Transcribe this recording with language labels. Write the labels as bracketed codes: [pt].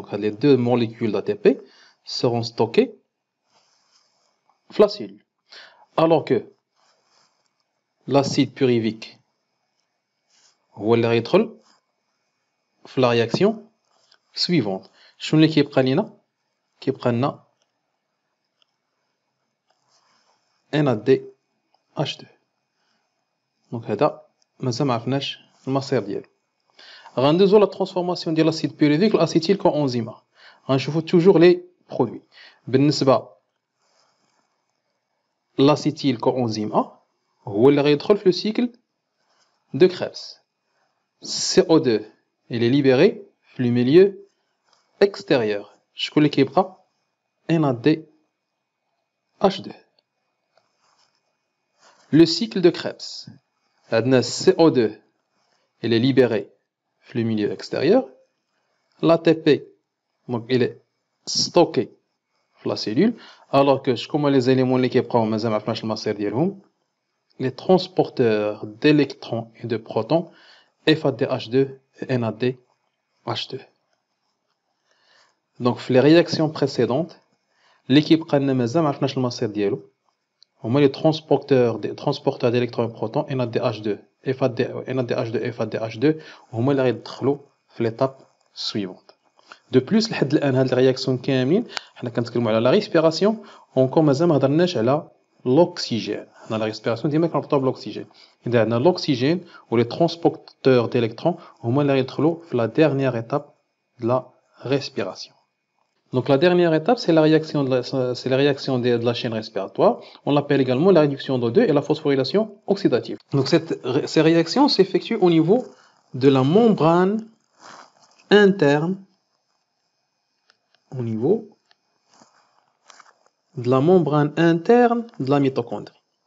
[fr] Donc, les 2 molécules d'ATP seront stockées dans la cellule. Alors que l'acide pyruvique, il rentre dans la réaction suivante. [ar] شنو اللي كيبقى لينا NADH2. دونك هذا مازال ما عرفناش المصير ديالو. غندوزو لا ترانسفورماسيون ديال الاسيد بيريفيك لاسيتيل كوانزيم A. غنشوفو [fr] توجور لي برودوي. [ar] بالنسبه لاسيتيل كوانزيم A هو اللي غيدخل في لو سيكل دو كريبس. [fr] CO2 il est libéré في le milieu extérieur. [ar] شكون اللي كيبقى NADH2. [fr] Le cycle de Krebs. عندنا CO2 il est libéré في le milieu extérieur. L'ATP donc il est stocké في la cellule alors que شكون les éléments [ar] اللي كيبقاو مازال ما عرفناش المصير ديالهم [fr] les transporteurs d'électrons et de protons FADH2 et NADH2. Donc, في les réactions précédentes, l'équipe [ar] قالنا مازال ما عرفناش المصير ديالو هما [fr] les transporteurs d'électrons et protons NADH2 NADH2 FADH2 [ar] هما اللي غيدخلوا في [fr] l'étape suivante. De plus [ar] لحد الان هاد الرياكسيون كاملين حنا كنتكلموا على [fr] لا ريسبيراسيون اونكور [ar] مازال ما هضرناش على l'oxygène. [fr] Dans la respiration, [ar] ديما كنربطوها بالأكسجين. إذا عندنا [fr] l'oxygène ou les transporteurs d'électrons [ar] هما اللي غيدخلوا في [fr] la dernière étape de la respiration. Donc la dernière étape, c'est la réaction de la chaîne respiratoire. On l'appelle également la réduction d'O2 et la phosphorylation oxydative. Donc ces réactions s'effectuent au niveau de la membrane interne, au niveau de la membrane interne de la mitochondrie.